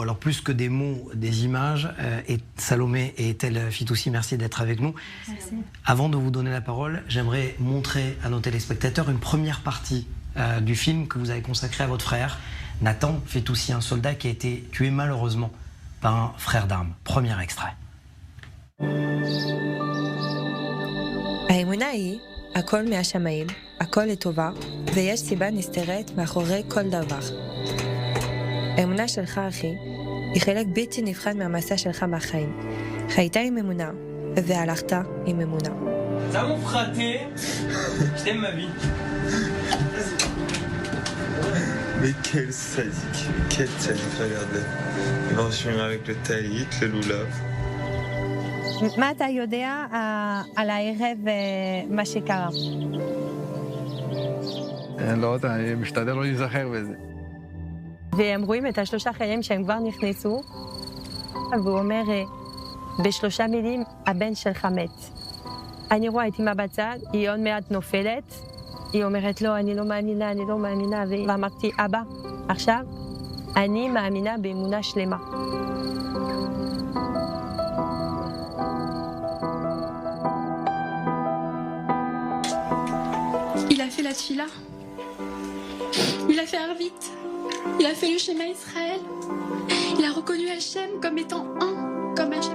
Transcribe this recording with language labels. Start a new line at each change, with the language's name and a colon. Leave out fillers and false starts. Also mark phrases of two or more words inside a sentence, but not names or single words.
French: Alors plus que des mots, des images, et Salomé et Tel Fitoussi, merci d'être avec nous. Merci. Avant de vous donner la parole, j'aimerais montrer à nos téléspectateurs une première partie du film que vous avez consacré à votre frère, Nathan Fitoussi, un soldat qui a été tué malheureusement par un frère d'armes. Premier extrait.
Hebrew: האמונה היא, הכל מהשמיים, הכל לטובה, ויש סיבה נסתרת מאחורי כל דבר. האמונה שלך, אחי, היא חלק בלתי נפרד מהמסע שלך בחיים. חיית עם אמונה, והלכת עם אמונה.
French: Ça mon fraté, je t'aime ma vie. Mais quel sadique, regarde-le. Il va en chemin avec le talit, le loulave.
Hebrew: מה אתה יודע על הערב מה שקרה? לא יודע, אני משתדל לא להיזכר בזה. והם רואים את השלושה חיילים שהם כבר נכנסו, והוא אומר, בשלושה מילים, הבן שלך מת. אני רואה את אמא בצד, היא עוד מעט נופלת, היא אומרת לו, אני לא מאמינה, ואמרתי, אבא, עכשיו, אני מאמינה באמונה שלמה.
French: Il a fait la tfila, il a fait Arvit, il a fait le
Hebrew: שמע ישראל,
French: il a reconnu Hachem comme étant un, comme Hachem.